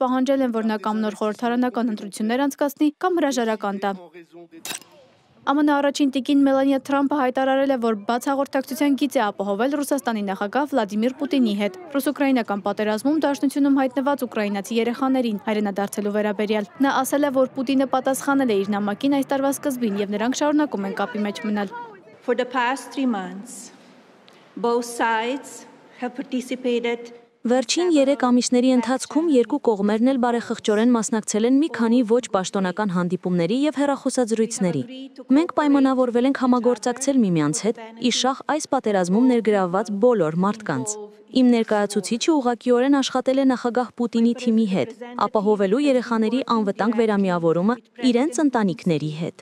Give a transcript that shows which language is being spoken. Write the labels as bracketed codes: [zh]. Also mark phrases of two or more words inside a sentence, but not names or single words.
[hy] պահանջել են, որ նա կամ նոր խորհրդարանական ընտրություններ անցկացնի, կամ հրաժարական տա։ ԱՄՆ առաջին տիկին Մելանիա Թրամփը հայտարարել է, որ բաց հաղորդակցության գիծ է ապահովել Ռուսաստանի նախագահ Վլադիմիր Պուտինի հետ ռուս-ուկրաինական պատերազմում դաշնությունում հայտնված ուկրաինացի երեխաներին հայրենադարձելու վերաբերյալ։ Նա ասել է, որ Պուտինը պատասխանել է իր նամակին այս տարվա սկզբին և նրանք շարունակում են կապի մեջ մնալ։ [en] For the past 3 months, both sides have participated [hy] Վերջին 3 ամիսների ընթացքում երկու կողմերն էլ բարեխղճորեն մասնակցել են մի քանի ոչ պաշտոնական հանդիպումների եւ հեռախոսազրույցների։ Մենք պայմանավորվել ենք համագործակցել միմյանց հետ, իշախ այս պատերազմում ներգրավված բոլոր մարդկանց։ Իմ ներկայացուցիչը ուղղակիորեն աշխատել է նախագահ Պուտինի թիմի հետ, ապահովելու երեխաների անվտանգ վերամիավորումը իրենց ընտանիքների հետ։